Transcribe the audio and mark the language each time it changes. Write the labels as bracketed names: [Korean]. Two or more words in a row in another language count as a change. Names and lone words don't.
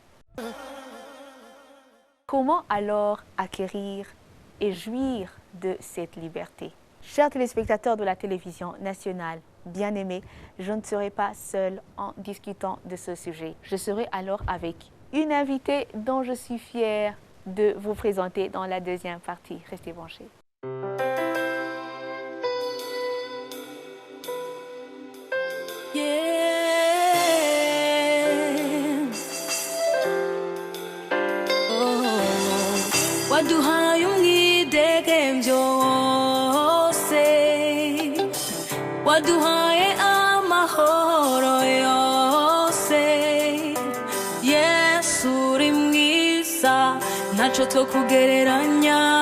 [French] Comment alors acquérir et jouir de cette liberté? Chers téléspectateurs de la télévision nationale, bien-aimés, je ne serai pas seule en discutant de ce sujet. Je serai alors avec une invitée dont je suis fière de vous présenter dans la deuxième partie. Restez branchés. [Rundi] waduhaye umwidegemvyo wose waduhaye amahoro yose Yesu uri mwiza ntaco twokugereranya